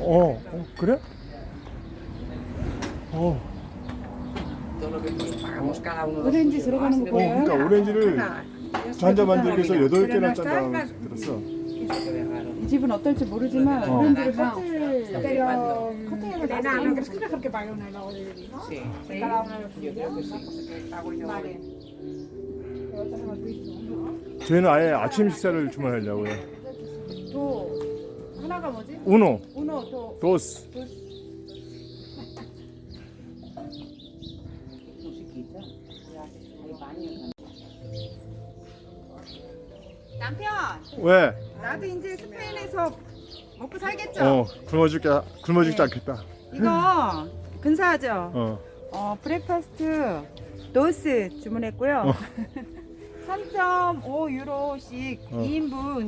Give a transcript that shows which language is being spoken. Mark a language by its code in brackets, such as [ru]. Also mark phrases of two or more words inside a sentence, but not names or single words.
[ko] 그래? 오렌지 들어가는 거 보여요? 그러니까 오렌지를 잔자 만들기 위해서 8개나 짠다고 들었어. 이 집은 어떨지 모르지만 오렌지를 커팅해서 [es] No, ¿crees que mejor que pague una y luego dividir? Sí, Cada uno de los yo creo que sí. Vale. Nosotros hemos visto, ¿no? [ko] 저희는 아예 아침 식사를 주문하려고요. 또 하나가 뭐지? 우노, 우노 또 도스. [es] Musiquita. Ya, hay baño. [ko] 남편 왜? 나도 이제 스페인에서 먹고 살겠죠? 굶어죽지 않겠다. 이거 근사하죠? 브렉퍼스트 도스 주문했고요. 3.5유로씩 2인분.